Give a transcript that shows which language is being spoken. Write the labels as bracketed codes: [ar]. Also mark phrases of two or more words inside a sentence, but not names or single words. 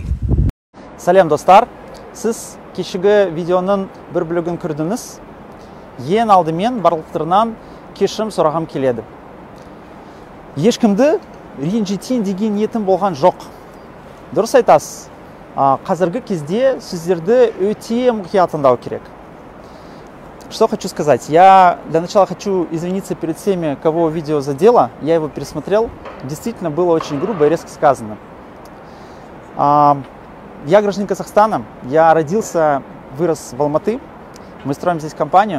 [kk] Сәлем достар, сіз кешегі видеоның бір бөлігін көрдіңіз. Ең алдымен барлықтарынан кешірім сұрағым келеді. Ешкімді ренжітейін деген ниетім болған жоқ. Дұрыс айтасыз. Қазіргі кезде сіздерді өте мұқият тыңдау керек. [ru] Что хочу сказать? Я для начала хочу извиниться перед всеми, кого видео задело. Я его пересмотрел. Действительно было очень грубо и резко сказано. Я гражданин Казахстана. Я родился, вырос в Алматы. Мы строим здесь компанию.